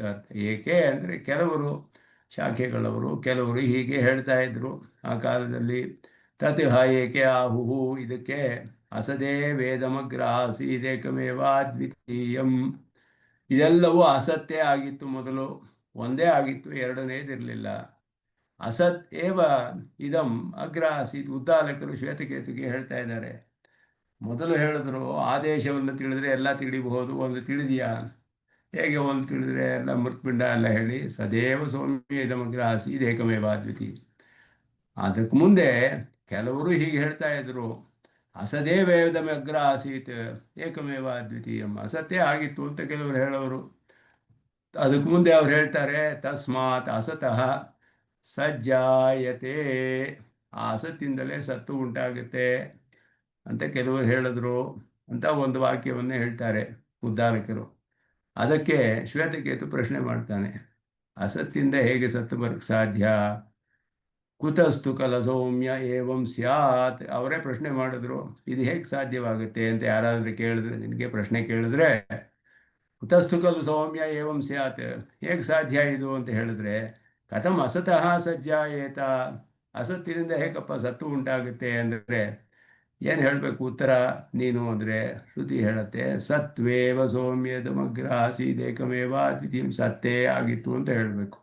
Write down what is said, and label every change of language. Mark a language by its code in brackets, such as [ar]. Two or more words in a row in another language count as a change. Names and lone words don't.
[kn] ಏಕೆ ಅಂದರೆ ಕೆಲವರು ಶಾಖೆಗಳವರು ಕೆಲವರು ಹೀಗೆ ಹೇಳ್ತಾ ಇದ್ರು ಆ ಕಾಲದಲ್ಲಿ. [sa] ತತ್ ಹ ಏಕೆ ಆಹುಹು, ಇದಕ್ಕೆ ಅಸದೇ ವೇದಮಗ್ರ ಆಸೀದೇಕಮೇವ ದ್ವಿತೀಯಂ. [kn] ಇದೆಲ್ಲವೂ ಅಸತ್ತೇ ಆಗಿತ್ತು. ಮೊದಲು ಒಂದೇ ಆಗಿತ್ತು, ಎರಡನೇದಿರಲಿಲ್ಲ. [sa] ಅಸತ್ ಏವ ಇದಂ ಅಗ್ರ ಆಸೀತ್. [kn] ಉದ್ದಾಲಕರು ಶ್ವೇತಕೇತುಗೆ ಹೇಳ್ತಾ ಇದ್ದಾರೆ. ಮೊದಲು ಹೇಳಿದ್ರು ಆದೇಶವನ್ನು ತಿಳಿದ್ರೆ ಎಲ್ಲ ತಿಳಿಬಹುದು, ಒಂದು ತಿಳಿದೆಯಾ? ಹೇಗೆ ಒಂದು ತಿಳಿದ್ರೆ ಎಲ್ಲ ಮೃತ್ಪಿಂಡ ಎಲ್ಲ ಹೇಳಿ [sa] ಸದೇವ ಸೌಮ್ಯ ಇದಮಗ್ರ ಆಸೀತ್ ಏಕಮೇವ ದ್ವಿತೀಯ. [kn] ಅದಕ್ಕೆ ಮುಂದೆ ಕೆಲವರು ಹೀಗೆ ಹೇಳ್ತಾ ಇದ್ರು, [sa] ಅಸದೇ ವೇದಮಗ್ರ ಆಸೀತ್ ಏಕಮೇವ ದ್ವಿತೀಯಂ. [kn] ಅಸತ್ತೇ ಆಗಿತ್ತು ಅಂತ ಕೆಲವರು ಹೇಳೋರು. ಅದಕ್ಕೆ ಮುಂದೆ ಅವ್ರು ಹೇಳ್ತಾರೆ [sa] ತಸ್ಮಾತ್ ಅಸತಃ ಸಜ್ಜಾಯತೆ. [kn] ಆ ಅಸತ್ತಿಂದಲೇ ಸತ್ತು ಉಂಟಾಗುತ್ತೆ ಅಂತ ಕೆಲವರು ಹೇಳಿದ್ರು ಅಂತ ಒಂದು ವಾಕ್ಯವನ್ನು ಹೇಳ್ತಾರೆ ಉದ್ದಾಲಕರು. ಅದಕ್ಕೆ ಶ್ವೇತಕೇತು ಪ್ರಶ್ನೆ ಮಾಡ್ತಾನೆ, ಅಸತ್ತಿಂದ ಹೇಗೆ ಸತ್ತು ಬರಕ್ಕೆ ಸಾಧ್ಯ? [sa] ಕುತಸ್ತು ಕಲ ಸೌಮ್ಯ ಏವಂ ಸ್ಯಾತ್. [kn] ಅವರೇ ಪ್ರಶ್ನೆ ಮಾಡಿದ್ರು, ಇದು ಹೇಗೆ ಸಾಧ್ಯವಾಗುತ್ತೆ ಅಂತ ಯಾರಾದರೂ ಕೇಳಿದ್ರೆ, ನಿನಗೆ ಪ್ರಶ್ನೆ ಕೇಳಿದ್ರೆ [sa] ಕುತಸ್ತು ಕಲು ಸೌಮ್ಯ ಏವಂ ಸ್ಯಾತ್, [kn] ಹೇಗೆ ಸಾಧ್ಯ ಇದು ಅಂತ ಹೇಳಿದ್ರೆ, [sa] ಕಥಂ ಅಸತಃ ಸಜ್ಜಾಯೇತ, [kn] ಅಸತ್ತಿನಿಂದ ಹೇಗಪ್ಪ ಸತ್ತು ಉಂಟಾಗುತ್ತೆ ಅಂದರೆ ಏನು ಹೇಳಬೇಕು ಉತ್ತರ ನೀನು ಅಂದರೆ? ಶ್ರುತಿ ಹೇಳುತ್ತೆ [sa] ಸತ್ವೇವ ಸೌಮ್ಯದಮಗ್ರ ಆಸೀದೇಕಮೇವ ದ್ವಿತೀಯಂ. [kn] ಸತ್ತೇ ಆಗಿತ್ತು ಅಂತ ಹೇಳಬೇಕು.